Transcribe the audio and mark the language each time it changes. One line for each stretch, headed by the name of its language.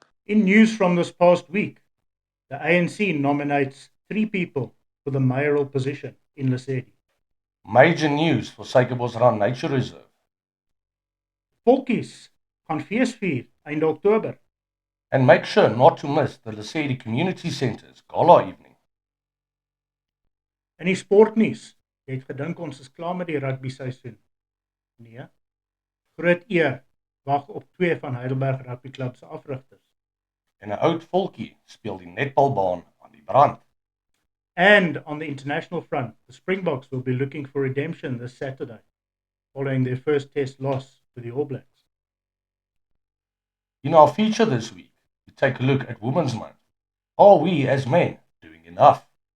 English: In news from this past week, the ANC nominates 3 people for the mayoral position in Lesedi. Major news for Suikerbosrand Nature Reserve.
Afrikaans: Volkies gaan feesvier einde Oktober.
English: And make sure not to miss the Lesedi Community Centre's gala evening.
Afrikaans: In die sportnuus, jy het gedink ons is klaar met die rugby seisoen. Nee, groot eer wag op 2 van Heidelberg Rugby Club se afrigters. En 'n oud volkie speel die netbalbaan aan die brand.
English: And on the international front, the Springboks will be looking for redemption this Saturday, following their first test loss to the All Blacks. In our feature this week, we take a look at Women's Month. Are we as men doing enough?